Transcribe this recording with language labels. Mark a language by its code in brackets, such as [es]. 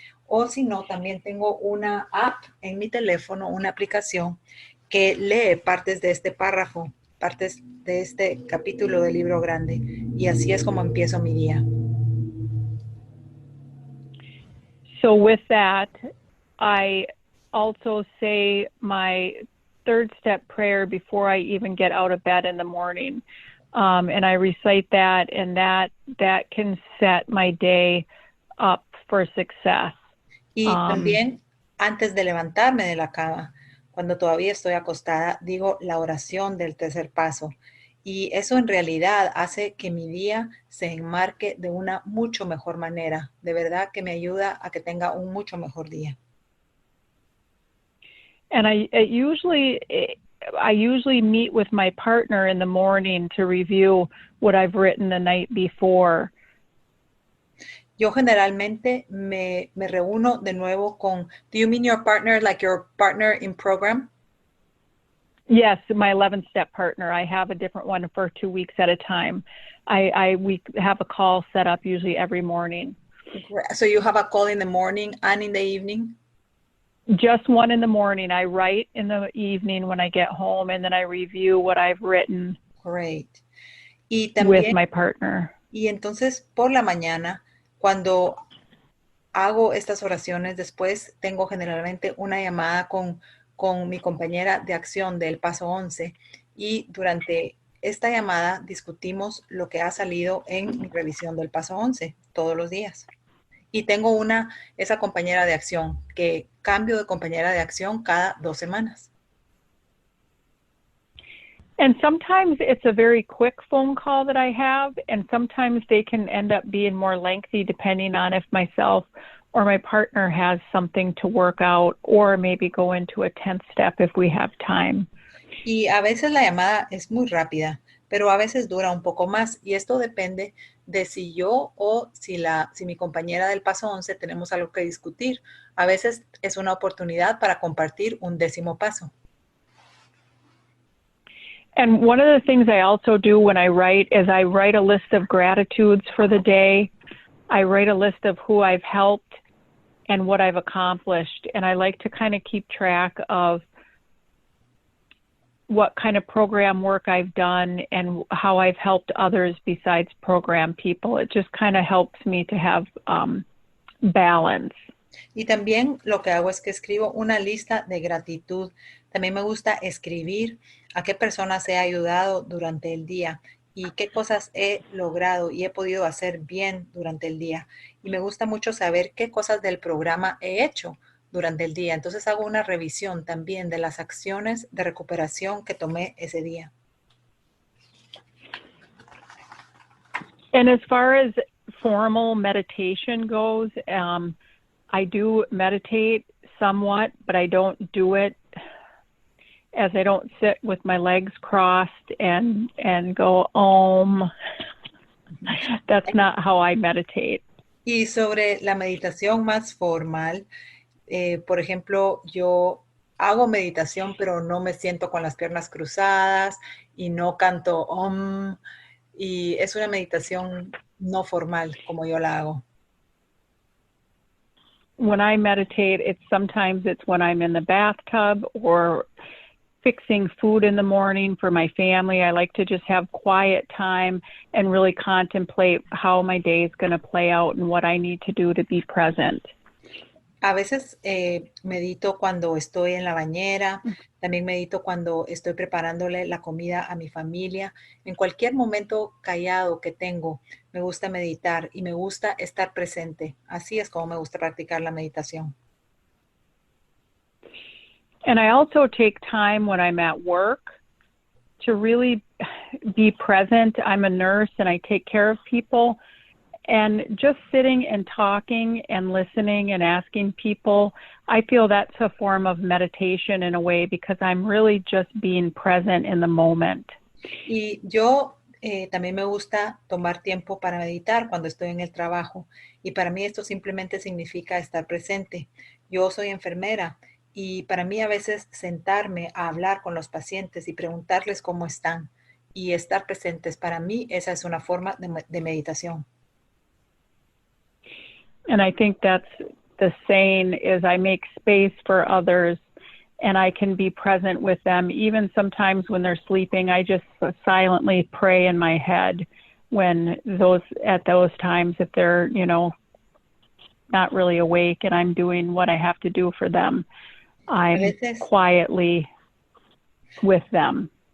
[es] O si no, también tengo una app en mi teléfono, una aplicación que lee partes de este párrafo, partes de este capítulo del libro grande. Y así es como empiezo mi día. [en] So with that, I also say my third step prayer before I even get out of bed in the morning. And I recite that, and that can set my day up for success. [es] Y también, antes de levantarme de la cama, cuando todavía estoy acostada, digo la oración del tercer paso. Y eso en realidad hace que mi día se enmarque de una mucho mejor manera. De verdad que me ayuda a que tenga un mucho mejor día. [en] And I usually meet with my partner in the morning to review what I've written the night before. [es] Yo generalmente me reúno de nuevo con, [en] do you mean your partner, like your partner in program? Yes, my 11-step partner. I have a different one for 2 weeks at a time. We have a call set up usually every morning. So you have a call in the morning and in the evening? Just one in the morning. I write in the evening when I get home, and then I review what I've written. Great. [es] Y también, [en] with my partner. [es] Y entonces por la mañana, cuando hago estas oraciones, después tengo generalmente una llamada con mi compañera de acción del Paso 11 y durante esta llamada discutimos lo que ha salido en mi revisión del Paso 11 todos los días. Y tengo esa compañera de acción que cambio de compañera de acción cada 2 semanas. [en] And sometimes it's a very quick phone call that I have, and sometimes they can end up being more lengthy depending on if myself or my partner has something to work out, or maybe go into a 10th step if we have time. [es] Y a veces la llamada es muy rápida, pero a veces dura un poco más, y esto depende de si yo o si mi compañera del Paso 11 tenemos algo que discutir. A veces es una oportunidad para compartir un 10º paso. [en] And one of the things I also do when I write is I write a list of gratitudes for the day. I write a list of who I've helped and what I've accomplished. And I like to kind of keep track of what kind of program work I've done and how I've helped others besides program people. It just kind of helps me to have balance. [es] Y también lo que hago es que escribo una lista de gratitud. También me gusta escribir a qué personas he ayudado durante el día y qué cosas he logrado y he podido hacer bien durante el día. Y me gusta mucho saber qué cosas del programa he hecho durante el día. Entonces hago una revisión también de las acciones de recuperación que tomé ese día. [en] And as far as formal meditation goes, I do meditate somewhat, but I don't do it as I don't sit with my legs crossed and go Om. That's not how I meditate. [es] Y sobre la meditación más formal, por ejemplo, yo hago meditación, pero no me siento con las piernas cruzadas y no canto Om. Y es una meditación no formal como yo la hago. [en] When I meditate, sometimes it's when I'm in the bathtub or fixing food in the morning for my family. I like to just have quiet time and really contemplate how my day is going to play out and what I need to do to be present. [es] A veces medito cuando estoy en la bañera, también medito cuando estoy preparándole la comida a mi familia. En cualquier momento callado que tengo, me gusta meditar y me gusta estar presente. Así es como me gusta practicar la meditación. [en] And I also take time when I'm at work to really be present. I'm a nurse and I take care of people. And just sitting and talking and listening and asking people, I feel that's a form of meditation in a way because I'm really just being present in the moment. [es] Y yo también me gusta tomar tiempo para meditar cuando estoy en el trabajo. Y para mí esto simplemente significa estar presente. Yo soy enfermera y para mí a veces sentarme a hablar con los pacientes y preguntarles cómo están y estar presentes, para mí esa es una forma de meditación. [en] And I think that's the saying is I make space for others and I can be present with them. Even sometimes when they're sleeping, I just silently pray in my head at those times, if they're, not really awake and I'm doing what I have to do for them, I'm quietly with them.